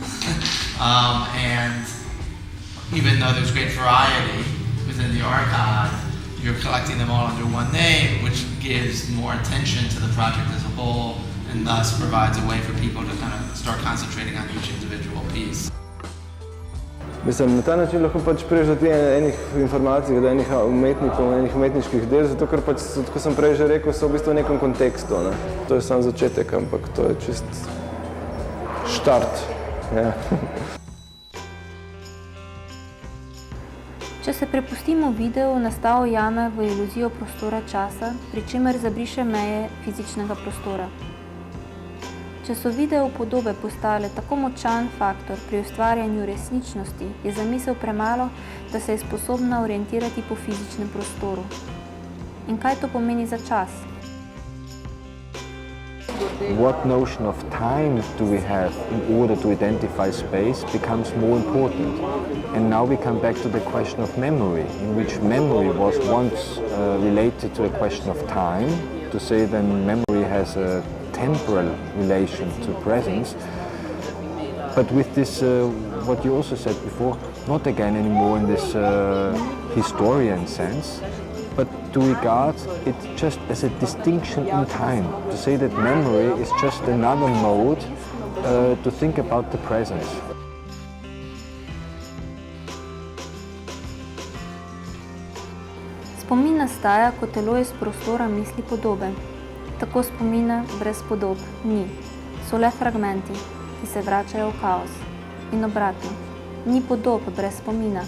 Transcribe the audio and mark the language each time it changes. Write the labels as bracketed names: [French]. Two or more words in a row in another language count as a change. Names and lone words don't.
[English] And even though there's great variety within the archive, you're collecting them all under one name, which gives more attention to the project as a whole, and thus provides a way for people to kind of start concentrating on each individual piece. [Slovenian] Mislim, na ta način lahko pač priješ do enih informacij, do enih umetnikov, enih umetniških del, zato ker pač, kot sem prej že rekel, so v bistvu v nekem kontekstu, ne. To je sam začetek, ampak to je čist štart. Ja. Če se prepustimo videu, nastavo jame v iluzijo prostora časa, pri čemer zabriše meje fizičnega prostora. Če so video podobe postale tako močan faktor pri ustvarjanju resničnosti, je zamisel premalo, da se je sposobna orientirati po fizičnem prostoru. In kaj to pomeni za čas? [English] What notion of time do we have in order to identify space becomes more important. And now we come back to the question of memory, in which memory was once related to a question of time, to say then memory has a temporal relation to presence. But with this, what you also said before, not again anymore in this historian sense, but to regard it just as a distinction in time, to say that memory is just another mode to think about the presence. [Slovenian] Spomin nastaja, ko telo iz prostora misli podobe. Tako spomina brez podob ni. So le fragmenti, ki se vračajo v kaos. In obratno, ni podob brez spomina.